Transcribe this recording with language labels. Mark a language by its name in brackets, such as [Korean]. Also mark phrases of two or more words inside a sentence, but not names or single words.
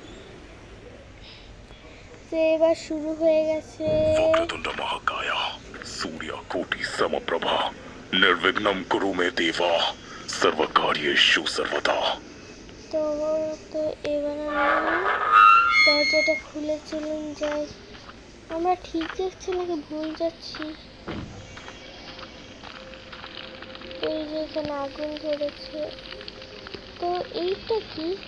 [Bangla] এবার শুরু হয়ে গেছে। [Sanskrit] वक्रतुंड महाकाय सूर्यकोटि समप्रभा निर्विघ्नं कुरु मे देवा सर्वकार्येषु सर्वदा। [Bangla] তো এবার আমি দরজাটা খুলে চলুন যাই। আমরা ঠিক যাচ্ছি নাকি ভুল যাচ্ছি? এই যে এখানে আগুন ধরেছে, তো এইটা কি?